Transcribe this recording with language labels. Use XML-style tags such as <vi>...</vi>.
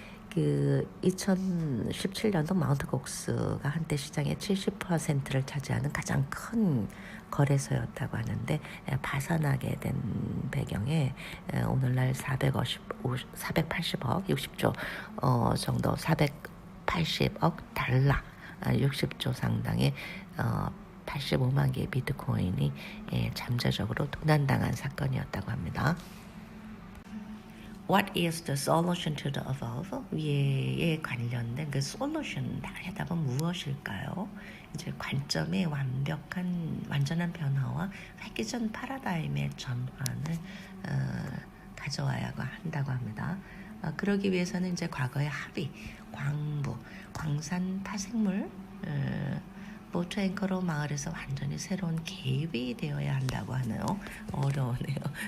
<ko>2017년도 마운트 곡스가 한때 시장의 70%를 차지하는 가장 큰 거래소였다고 하는데 파산하게 된 배경에 오늘날 480억 60조 정도 480억 달러 60조 상당의 85만 개의 비트코인이 잠재적으로 도난당한 사건이었다고 합니다.</ko> <en>What is the solution to the above?</en> <ko>위에 관련된 그 솔루션, 해답은 무엇일까요? 이제 관점의 완전한 변화와 획기적 파라다임의 전환을 가져와야 한다고 합니다. 그러기 위해서는 이제 과거의 합의, 광부, 광산 파생물, 보트 앵커로 마을에서 완전히 새로운 개입이 되어야 한다고 하네요. 어려우네요.</ko>